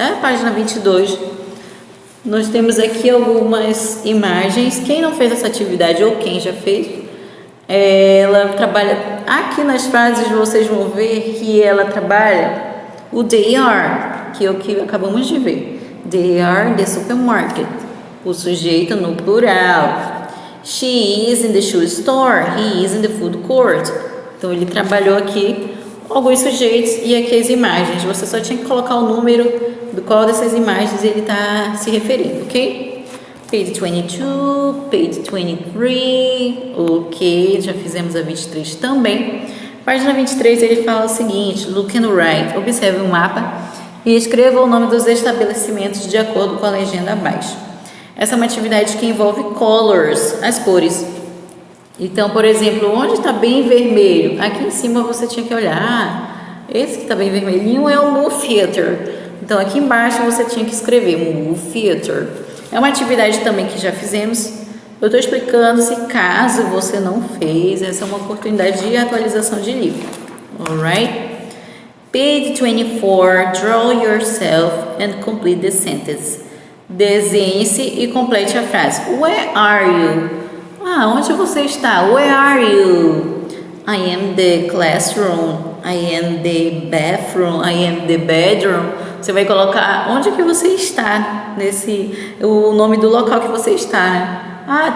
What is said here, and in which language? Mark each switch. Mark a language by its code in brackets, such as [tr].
[pt] A página 22, nós temos aqui algumas imagens. Quem não fez essa atividade ou quem já fez, Ela trabalha... Aqui nas frases vocês vão ver que ela trabalha o they are, que é o que acabamos de ver. [en] They are in the supermarket. [pt] O sujeito no plural. [en] She is in the shoe store. He is in the food court. [pt] Então, ele trabalhou aqui alguns sujeitos e aqui as imagens. Você só tinha que colocar o número do qual dessas imagens ele está se referindo, ok? Page 22, page 23, ok, já fizemos a 23 também. Página 23 ele fala o seguinte, look and write, observe o mapa e escreva o nome dos estabelecimentos de acordo com a legenda abaixo. Essa é uma atividade que envolve colors, as cores. Então, por exemplo, onde está bem vermelho? Aqui em cima você tinha que olhar, esse que está bem vermelhinho é o Movie Theater. Então, aqui embaixo você tinha que escrever Movie Theater. É uma atividade também que já fizemos. Eu estou explicando se caso você não fez, essa é uma oportunidade de atualização de livro. [en] Alright? Page 24, draw yourself and complete the sentence. [pt] Desenhe-se e complete a frase. [en] Where are you? [pt] Onde você está? [en] Where are you? I am the classroom. I am the bathroom. I am the bedroom. [pt] Você vai colocar onde que você está, o nome do local que você está, né?